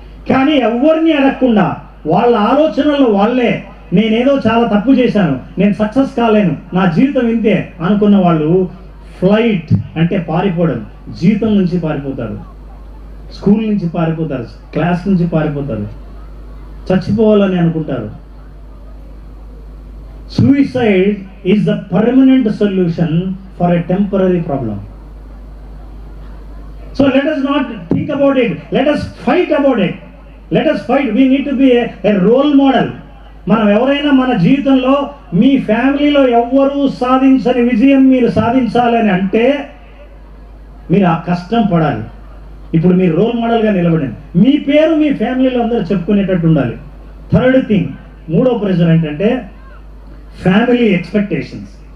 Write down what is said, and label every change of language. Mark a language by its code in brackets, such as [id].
[te] కానీ ఎవరిని అడగకుండా వాళ్ళ ఆలోచనలు వాళ్ళే, నేనేదో చాలా తప్పు చేశాను, నేను సక్సెస్ కాలేను, నా జీవితం ఇంతే అనుకున్న వాళ్ళు ఫ్లైట్ అంటే పారిపోవడం. జీవితం నుంచి పారిపోతారు, స్కూల్ నుంచి పారిపోతారు, క్లాస్ నుంచి పారిపోతారు, చచ్చిపోవాలని అనుకుంటారు. [en] Suicide is the permanent solution for a temporary problem. So let us not think about it, let us fight about it, let us fight. We need to be a role model. [te] మనం ఎవరైనా మన జీవితంలో, మీ ఫ్యామిలీలో ఎవ్వరూ సాధించని విజయం మీరు సాధించాలని అంటే మీరు ఆ కష్టం పడాలి. ఇప్పుడు మీరు రోల్ మోడల్గా నిలబడండి. మీ పేరు మీ ఫ్యామిలీలో అందరూ చెప్పుకునేటట్టు ఉండాలి. థర్డ్ థింగ్, మూడో ప్రెషర్ ఏంటంటే ఫ్యామిలీ ఎక్స్పెక్టేషన్స్.